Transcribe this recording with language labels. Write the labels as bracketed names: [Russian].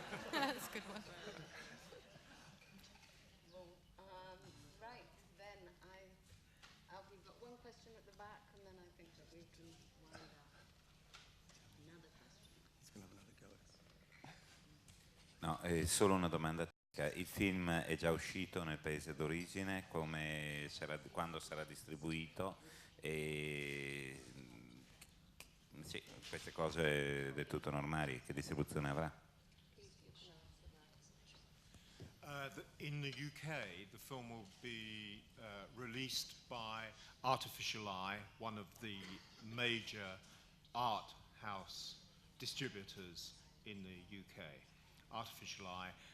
[English] That's a good one. Right, then we've got one question at the back, and then I think that we can wind up. Another question. He's going to have another go. [Italian] No, è solo una domanda. Il film è già uscito nel paese d'origine, quando sarà distribuito? E sì, queste cose del tutto normali, che distribuzione avrà? [English] In the UK, the film will be released by Artificial Eye, one of the major art house distributors in the UK. Artificial Eye.